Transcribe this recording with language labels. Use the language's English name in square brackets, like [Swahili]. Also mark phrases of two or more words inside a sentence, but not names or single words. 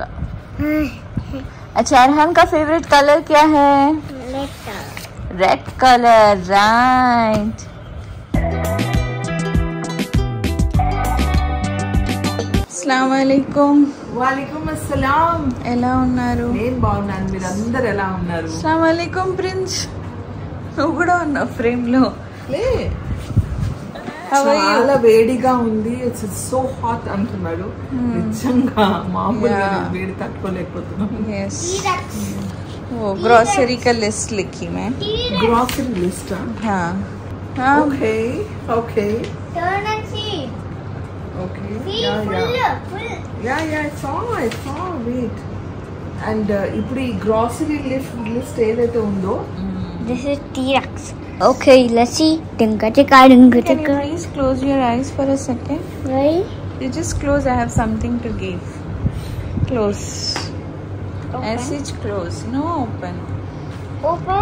[Hindi] अच्छा, अरहान का फेवरेट कलर क्या है? [English] Red color, right. [Arabic] السلام عليكم. وعليكم السلام. [Telugu] ఎలా ఉన్నారు? నేను బాగున్నాను, మీరు అందరు ఎలా ఉన్నారు? [Arabic] السلام عليكم [Telugu] ప్రిన్స్. నువ్వు కూడా ఉన్నావు ఫ్రేమ్ లో. చాలా వేడిగా ఉంది, [English] It's so hot [Telugu] అంటున్నాడు. నిజంగా మామూలుగా వేడి తట్టుకోలేకపోతున్నాం. [Hindi] वो ग्रोसरी का लिस्ट लिखी मैं. [English] Grocery list? [Hindi] हाँ. [English] Okay okay Turn and see. okay See, full. yeah I saw wait and [Telugu] ఇప్పుడు ఈ గ్రోసరీ లిస్ట్ ఏదైతే ఉందో, [English] This is T-Rex. Okay, let's see. Tinka tika. Can you please close your eyes for a second? Why? You just close. I have something to give. Close. Message close. No open. Open.